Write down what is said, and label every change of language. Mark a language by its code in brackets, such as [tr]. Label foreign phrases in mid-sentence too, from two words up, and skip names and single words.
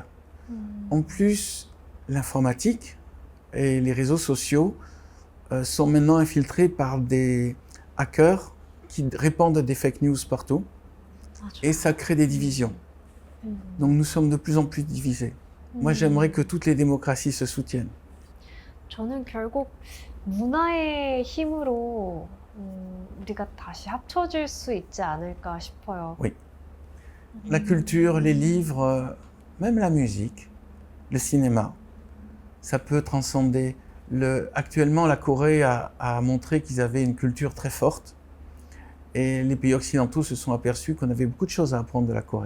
[fr] En plus, l'informatique et les réseaux sociaux sont maintenant infiltrés par des hackers qui répandent des [en] fake news [fr] partout. Et ça crée des divisions. Donc nous sommes de plus en plus divisés. Moi, j'aimerais que toutes les démocraties se soutiennent. [ko] 저는 결국 문화의 힘으로 우리가 다시 합쳐질 수 있지 않을까 싶어요. [fr] Oui. La culture, les livres, même la musique, le cinéma, ça peut transcender. Actuellement, la Corée a montré qu'ils avaient une culture très forte. Et les pays occidentaux se sont aperçus qu'on avait beaucoup de choses à apprendre de la Corée.